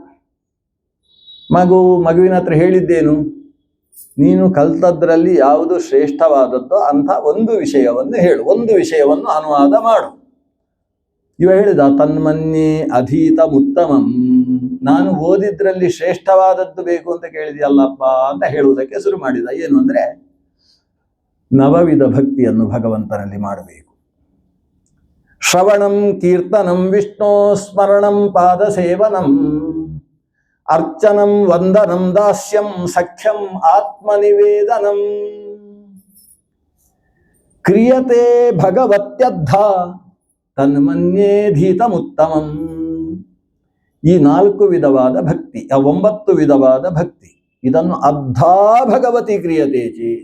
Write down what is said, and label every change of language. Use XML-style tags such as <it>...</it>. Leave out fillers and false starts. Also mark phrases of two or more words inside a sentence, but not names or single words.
<kn>ಮಗುವಿನ ಹತ್ರ ಹೇಳಿದ್ದೇನು, ನೀನು ಕಲ್ತದ್ರಲ್ಲಿ ಯಾವುದು ಶ್ರೇಷ್ಠವಾದದ್ದು ಅಂಥ ಒಂದು ವಿಷಯವನ್ನು ಹೇಳು, ಒಂದು ವಿಷಯವನ್ನು ಅನುವಾದ ಮಾಡು. ಇವ ಹೇಳಿದ,</kn> <sa>ತನ್ಮನ್ಯೇ ಅಧೀತ ಉತ್ತಮಂ,</sa> <kn>ನಾನು ಓದಿದ್ರಲ್ಲಿ ಶ್ರೇಷ್ಠವಾದದ್ದು ಬೇಕು ಅಂತ ಕೇಳಿದೆಯಲ್ಲಪ್ಪ ಅಂತ ಹೇಳುವುದಕ್ಕೆ ಶುರು ಮಾಡಿದ. ಏನು ಅಂದ್ರೆ, ನವವಿಧ ಭಕ್ತಿಯನ್ನು ಭಗವಂತನಲ್ಲಿ ಮಾಡಬೇಕು.</kn> <sa>ಶ್ರವಣಂ ಕೀರ್ತನಂ ವಿಷ್ಣು ಸ್ಮರಣಂ ಪಾದ ಸೇವನಂ ಅರ್ಚನಂ ವಂದನಂ ದಾಸ್ಯಂ ಸಖ್ಯಂ ಆತ್ಮನಿವೇದನಂ ಕ್ರಿಯತೆ ಭಗವತ್ಯದ್ಧ ತನ್ಮನ್ಯೇಧೀತಮುತ್ತಮಂ.</sa> <kn>ಈ 4 ವಿಧವಾದ ಭಕ್ತಿ, 9 ವಿಧವಾದ ಭಕ್ತಿ, ಇದನ್ನು</kn> <sa>ಅರ್ಧಾ ಭಗವತಿ ಕ್ರಿಯತೆ ಚೇತ್.</sa>